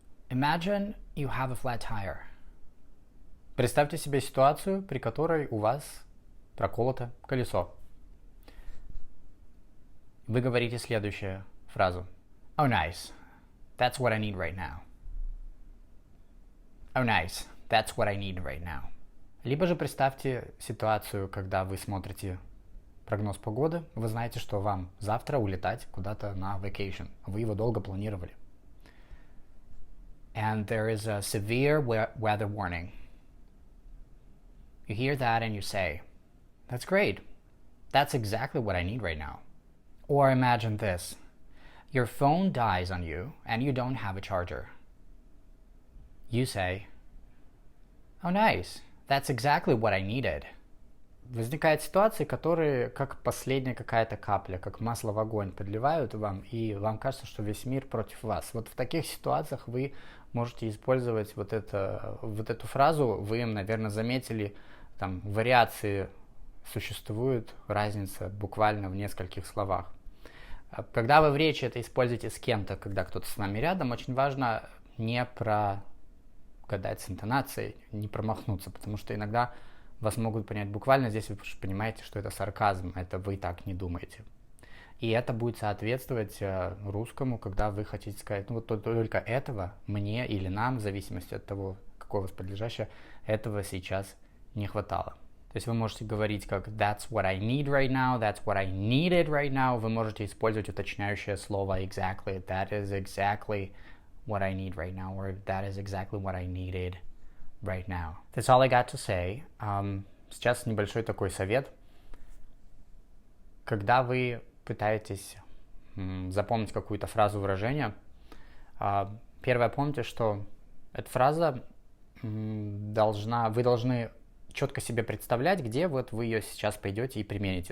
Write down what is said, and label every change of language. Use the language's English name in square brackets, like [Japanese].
[English] Imagine you have a flat tire. [Russian] Представьте себе ситуацию, при которой у вас проколото колесо. Вы говорите следующую фразу. [English] Oh, nice. That's what I need right now. Oh, nice. That's what I need right now. [Russian] Либо же представьте ситуацию, когда вы смотрите прогноз погоды, вы знаете, что вам завтра улетать куда-то на vacation. Вы его долго планировали. [English] And there is a severe weather warning. You hear that and you say, that's great. That's exactly what I need right now. Or imagine this. Your phone dies on you and you don't have a charger. You say, oh, nice. That's exactly what I needed. [Russian] Возникают ситуации, которые как последняя какая-то капля, как масло в огонь подливают вам, и вам кажется, что весь мир против вас. Вот в таких ситуациях вы можете использовать вот эту фразу. Вы, наверное, заметили, там вариации существуют, разница буквально в нескольких словах. Когда вы в речи это используете с кем-то, когда кто-то с вами рядом, очень важно не прогадать с интонацией, не промахнуться, потому что иногда вас могут понять буквально, здесь вы понимаете, что это сарказм, это вы так не думаете. И это будет соответствовать русскому, когда вы хотите сказать, ну вот только этого мне или нам, в зависимости от того, какое восподлежащее, этого сейчас не хватало. То есть вы можете говорить как [English] that's what I need right now, [Russian] that's what I needed right now. Вы можете использовать уточняющее слово exactly, [English] that is exactly what I need right now, [Russian] or that is exactly what I needed right now. [English] That's all I got to say. [Russian] Сейчас небольшой такой совет. Когда вы пытаетесь запомнить какую-то фразу, выражение, первое, помните, что эта фраза вы должны четко себе представлять, где вот вы ее сейчас пойдете и примените.